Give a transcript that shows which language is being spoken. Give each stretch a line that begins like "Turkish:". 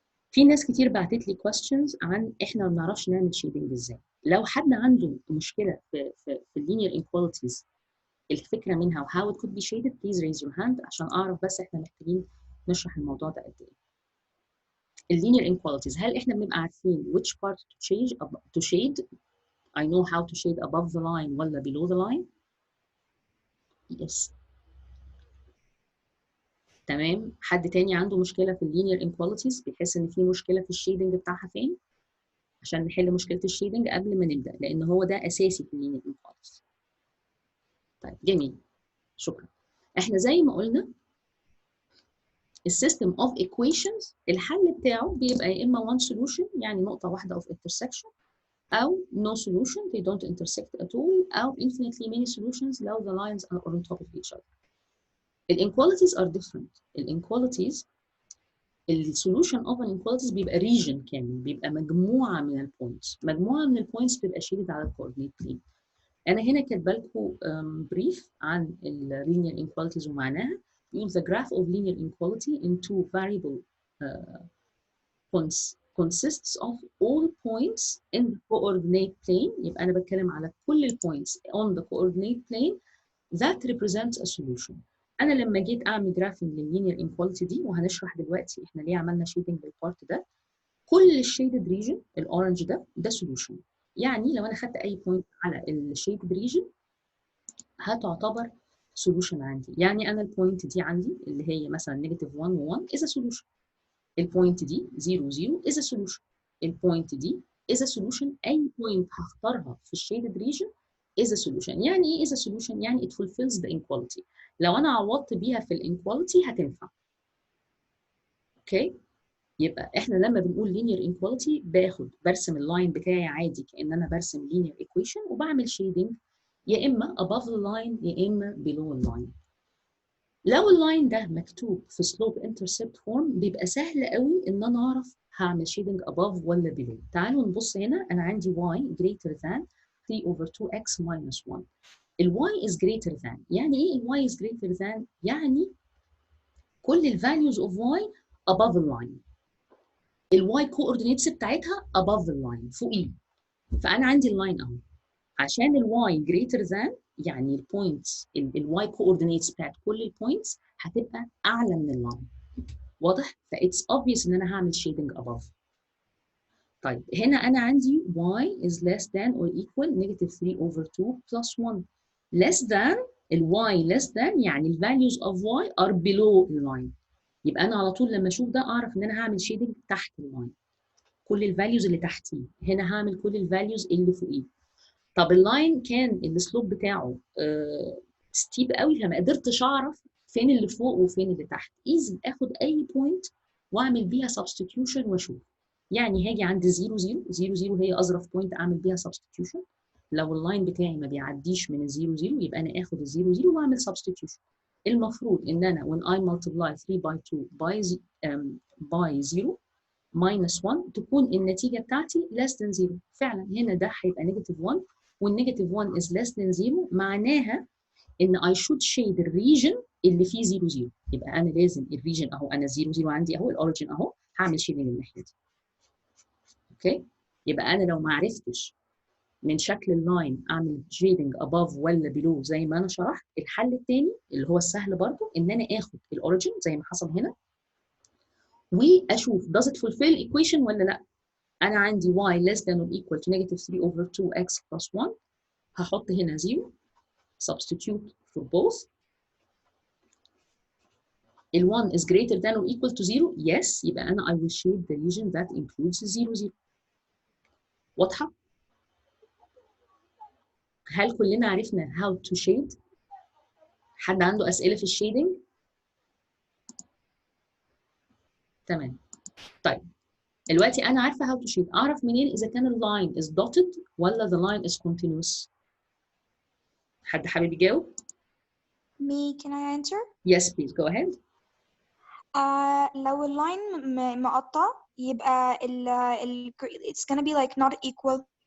Arabic: في ناس كتير بعتت لي questions عن احنا ما بنعرفش نعمل شيدنج ازاي. لو حد عنده مشكله في اللينير inequalities الفكره منها و
English: how it could be shaded please raise your hand
Arabic: عشان اعرف بس احنا محتاجين نشرح الموضوع ده قد ايه.
English: اللينير inequalities
Arabic: هل احنا بنبقى عارفين
English: which part to shade I know how to shade above the line ولا below the line؟ yes.
Arabic: تمام. حد تاني عنده مشكله في اللينير inequalities بيحس ان في مشكله في الشيدنج بتاعها فين؟ عشان نحل مشكله الشيدنج قبل ما نبدا لان هو ده اساسي في اللينير inequalities. طيب جميل شكرا. احنا زي ما قلنا
English: السيستم of equations الحل بتاعه بيبقى يا اما one solution يعني نقطه واحده of intersection او no solution they don't intersect at all او infinitely many solutions لو the lines are on top of each other. inequalities are different.
Arabic: inequalities السولوشن اوف inequalities بيبقى region كامل بيبقى مجموعه من البوينتس. مجموعه من البوينتس بتبقى شيدد على الكوردينيت بلين. انا هنا كاتبه لكم بريف عن اللينير inequalities ومعناها.
English: يقول the graph of linear inequality in two variable points consists of all points in the coordinate plane.
Arabic: يبقى انا بتكلم على كل البوينتس
English: on the coordinate plane that represents a solution.
Arabic: انا لما جيت اعمل جرافينج لللينير inequality دي وهنشرح دلوقتي احنا ليه عملنا شيدنج بالبارت ده. كل الشيدد ريجن الاورنج ده سولوشن. يعني لو انا خدت اي بوينت على الشيدد ريجن هتعتبر سولوشن عندي. يعني انا البوينت دي عندي اللي هي مثلا نيجاتيف 1 و1 از سولوشن. البوينت دي 0 0 از سولوشن. البوينت دي از سولوشن. اي بوينت هختارها في الشيدد ريجن is a solution. يعني ايه
English: is a solution؟ يعني it fulfills the inequality.
Arabic: لو انا عوضت بيها في الانيكواليتي هتنفع. اوكي؟ يبقى احنا لما بنقول linear inequality برسم اللاين بتاعي عادي كأن انا برسم linear equation وبعمل shading يا اما
English: above the line
Arabic: يا اما below the line. لو اللاين ده مكتوب في slope intercept form بيبقى سهل قوي ان انا اعرف هعمل shading above ولا below. تعالوا نبص هنا. انا عندي y greater than 3 over 2x minus 1.
English: ال y is greater than يعني ايه ال y is greater than؟
Arabic: يعني كل
English: ال values of y above the line. ال y coordinates بتاعتها above the line فوقيه.
Arabic: فانا عندي اللاين اهو. عشان ال y greater than يعني البوينتس ال y coordinates بتاعت كل البوينتس هتبقى اعلى من اللاين. واضح؟ ف
English: it's obvious
Arabic: ان انا هعمل shading above. طيب هنا انا عندي y is less than or equal negative 3 over 2 plus 1.
English: less than ال y less than يعني ال values of y are below the line.
Arabic: يبقى انا على طول لما اشوف ده اعرف ان انا هعمل shading تحت اللاين. كل الفاليوز اللي تحتيه. هنا هعمل كل الفاليوز اللي فوقيه. طب اللاين كان السلوب بتاعه ستيب قوي فما قدرتش اعرف فين اللي فوق وفين اللي تحت. ايزي اخد اي بوينت واعمل بيها سبستيتيوشن واشوف. يعني هاجي عند 0 0 0 0 هي اظرف بوينت اعمل بيها سبستيتيوشن. لو اللاين بتاعي ما بيعديش من 0 0 يبقى انا اخد 0 0 واعمل سبستيتيوشن.
English: المفروض ان انا when I multiply 3 by 2 by 0 minus 1
Arabic: تكون النتيجه بتاعتي
English: less than 0.
Arabic: فعلا هنا ده هيبقى نيجاتيف 1 والنيجاتيف 1 is less than 0 معناها ان
English: I should shade
Arabic: الريجن اللي فيه 0 0. يبقى انا لازم الريجن اهو انا 0 0 عندي اهو الاوريجن اهو هعمل شيدنج الناحيه دي. اوكي؟ يبقى انا لو ما عرفتش من شكل اللاين اعمل شيدنج above ولا below زي ما انا شرحت، الحل الثاني اللي هو السهل برضو ان انا اخد الاوريجن زي ما حصل هنا واشوف
English: does it fulfill equation
Arabic: ولا لا. انا عندي y less than or equal to negative 3 over 2x plus 1. هحط هنا 0 substitute for both.
English: ال 1 is greater than or equal to 0 yes
Arabic: يبقى انا
English: I will shade the region that includes 0 0.
Arabic: واضحه؟ هل كلنا عرفنا how to shade؟ حد عنده اسئله في الشيدنج؟ تمام. طيب دلوقتي انا عارفه how to shade. اعرف منين اذا كان اللاين is dotted ولا
English: the line is continuous؟
Arabic: حد حابب يجاوب؟
English: Me, can I answer? Yes please go ahead.
Arabic: لو اللاين مقطع يبقى
English: it's gonna be like not equal.